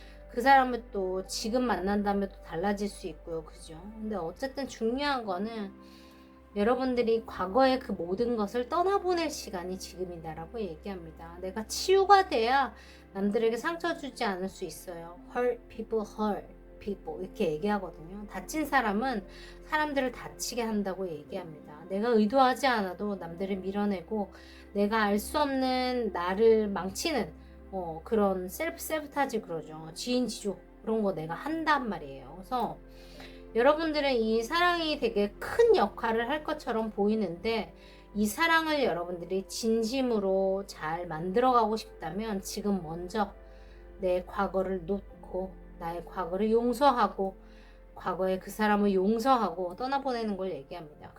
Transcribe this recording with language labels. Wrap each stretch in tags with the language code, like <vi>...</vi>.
<ko>그 사람을 또 지금 만난다면 또 달라질 수 있고요. 그죠? 근데 어쨌든 중요한 거는 여러분들이 과거의 그 모든 것을 떠나보낼 시간이 지금이다라고 얘기합니다. 내가 치유가 돼야 남들에게 상처 주지 않을 수 있어요.</ko> <en>Hurt people hurt people</en> <ko>이렇게 얘기하거든요. 다친 사람은 사람들을 다치게 한다고 얘기합니다. 내가 의도하지 않아도 남들을 밀어내고 내가 알 수 없는 나를 망치는 그런 셀프 세부타지, 그러죠. 지인 지조 그런 거 내가 한단 말이에요. 그래서 여러분들은 이 사랑이 되게 큰 역할을 할 것처럼 보이는데, 이 사랑을 여러분들이 진심으로 잘 만들어가고 싶다면 지금 먼저 내 과거를 놓고 나의 과거를 용서하고 과거에 그 사람을 용서하고 떠나보내는 걸 얘기합니다.</ko>